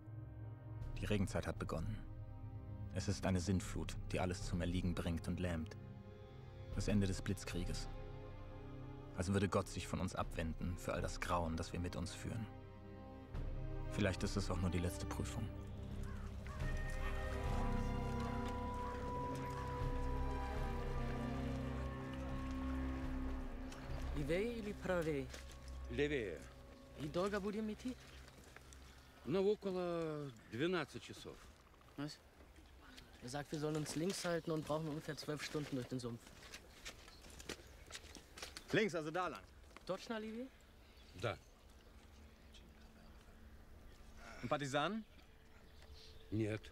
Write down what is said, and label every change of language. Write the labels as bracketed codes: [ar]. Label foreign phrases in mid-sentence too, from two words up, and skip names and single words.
[de] Die Regenzeit hat begonnen. Es ist eine Sintflut, die alles zum Erliegen bringt und lähmt. Das Ende des Blitzkrieges. Als würde Gott sich von uns abwenden für all das Grauen, das wir mit uns führen. Vielleicht ist es auch nur die letzte Prüfung. [ru] Левее или правее? Левее. И долго будем идти? Ну, около 12 часов. [de] Was? Er sagt, wir sollen uns links halten und brauchen ungefähr 12 Stunden durch den Sumpf. Links, also da lang. [ru] Точно, Olivier? Da. [de] Und Partisanen? [ru] Нет.